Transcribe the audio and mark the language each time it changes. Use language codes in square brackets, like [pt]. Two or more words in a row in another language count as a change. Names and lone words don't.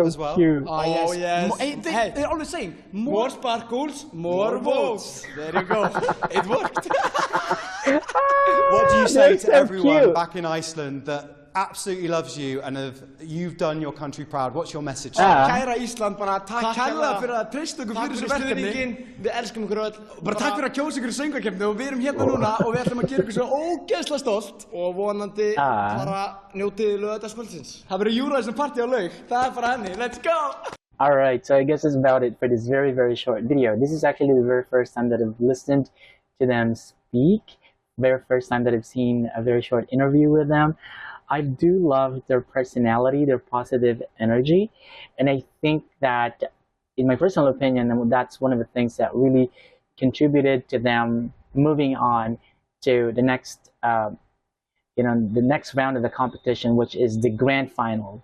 [en] as well. cute. Oh, yes. They're always saying More sparkles, more votes. There you go. It worked. What do you say They're to so everyone cute. back in Iceland that absolutely loves you and you've done your country proud? What's your message? [is] Kæra Ísland, bara takk kærlega fyrir að treysta ykkur Takk fyrir fyrir þessu verkefni. stuðningin, við elskum ykkur öll. Bara takk fyrir að kjósa ykkur í söngvakeppni og við erum hérna núna og við ætlum að gera ykkur svo ógeðslega stolt. Og vonandi bara njótið laugardagskvöldsins. Það verður Eurovision party á laug. Það er bara henni, [en] let's go! Alright, so I guess that's about it for this very, very short video. This is actually the very first time that I've listened to them speak. Very first time that I've seen a very short interview with them. I do love their personality, their positive energy, and I think that, in my personal opinion, that's one of the things that really contributed to them moving on to the next, the next round of the competition, which is the grand final.